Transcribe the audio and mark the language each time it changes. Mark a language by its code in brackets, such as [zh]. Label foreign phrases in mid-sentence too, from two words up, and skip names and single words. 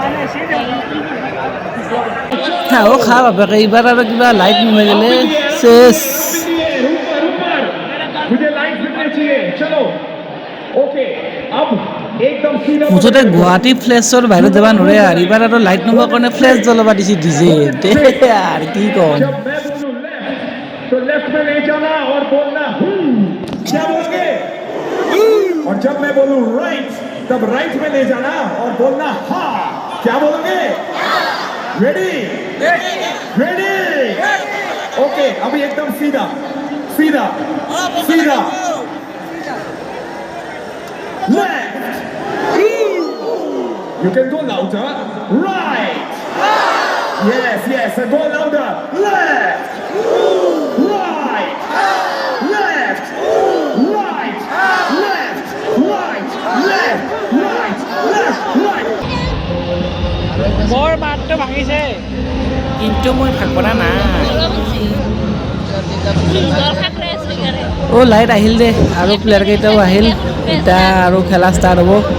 [as] খা বাপেকে এইবাৰ আৰু কিবা লাইট নুমাই গ'লে চেছ মুঠতে গুৱাহাটী ফ্লেছৰ বাহিৰত যাব নোৱাৰে আৰু এইবাৰ আৰু লাইট নোমোৱাৰ কাৰণে ফ্লেছ জ্বলাব দিছে ডিজে আৰু কি ক'ম [hi] तो लेफ्ट में ले जाना और बोलना क्या बोलोगे और जब मैं बोलूं राइट तब राइट में ले जाना और बोलना हाँ क्या बोलोगे [en] ready ready okay [hi] अभी एकदम सीधा सीधा सीधा [en] लेफ्ट you can go louder right yes go louder left right, left, right, left, right, left, right, left, right. [as] মোৰ মাতটো ভাঙিছে কিন্তু মই ভাগ কৰা নাই লাইট আহিল দে আৰু প্লেয়াৰ কেইটাও আহিল এতিয়া আৰু খেলা ষ্টাৰ্ট হ'ব